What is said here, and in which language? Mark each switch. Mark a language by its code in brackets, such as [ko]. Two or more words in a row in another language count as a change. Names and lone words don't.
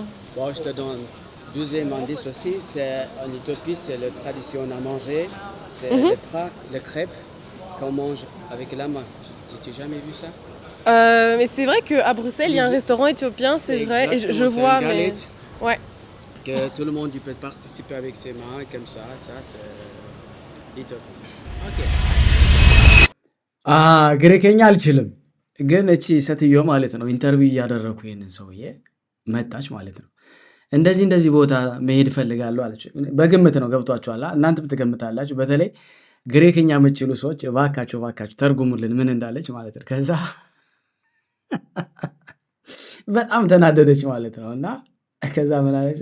[fr] Bon, je te donne deuxième indice aussi, c'est en Éthiopie, c'est la tradition à manger, c'est les crêpes qu'on mange avec la main. Tu n'as jamais vu ça? Mais c'est vrai qu'à Bruxelles, il y a un restaurant éthiopien, c'est vrai. Et je Exactement, c'est vois, une mais. galette Ouais. que tout le monde il peut participer avec ses mains comme ça c'est l'Éthiopie. Ok. [am] ግሪከኛ አልችልም፣ ግን እቺ ሴትዮ ማለት ነው ኢንተርቪው እያደረኩ ይሄንን ሰውዬ መጣች ማለት ነው። እንደዚህ ቦታ መሄድ እፈልጋለሁ አለች። በግምት ነው፣ ገብቷችኋል? እናንተም ትገምታላችሁ። በተለይ ግሪከኛ የምትችሉ ሰዎች እባካችሁ ተርጉሙልን ምን እንዳለች ማለት ነው። ከዛ በጣም ተናደደች ማለት ነው። እና ከዛ ምን አለች?